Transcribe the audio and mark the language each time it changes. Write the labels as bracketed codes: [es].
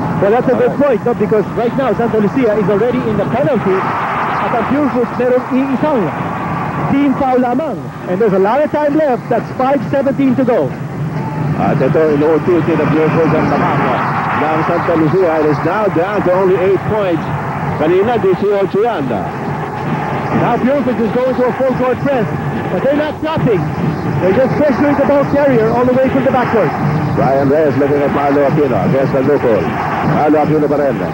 [en] Well, that's a good point, no? Because right now, Santa Lucia is already in the penalty [tl] at ang Purefoos merong iisang team foul lamang. [en] And there's a lot of time left. That's 5:17 to go. [tl] At ito, inuunti-unti na Purefoos ang tamama ng Santa Lucia. [en] It is now down to only 8 points. [tl] Kanina, 18 yan. [en] Now Purefoos is going to a full-court press, but they're not stopping. They're just pressuring the ball carrier all the way from the backcourt. Brian Reyes looking at Marlo Aquino against the local. [tl] Marlo Aquino pa rin.